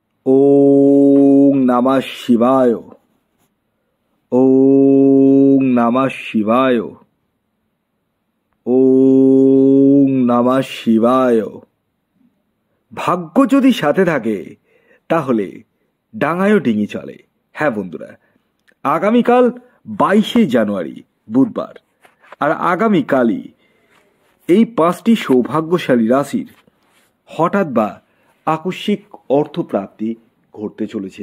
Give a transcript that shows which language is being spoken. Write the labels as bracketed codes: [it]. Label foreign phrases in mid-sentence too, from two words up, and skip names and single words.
[sa] ওং নমঃ শিবায়। ওং নমঃ শিবায়। ওং নমঃ শিবায়। [bn] ভাগ্য যদি সাথে থাকে তাহলে ডাঙায়ও ডিঙি চলে। হ্যাঁ বন্ধুরা, আগামীকাল 22শে জানুয়ারি বুধবার, আর আগামীকালই এই 5টি সৌভাগ্যশালী রাশির হঠাৎ বা আকস্মিক অর্থপ্রাপ্তি ঘটতে চলেছে।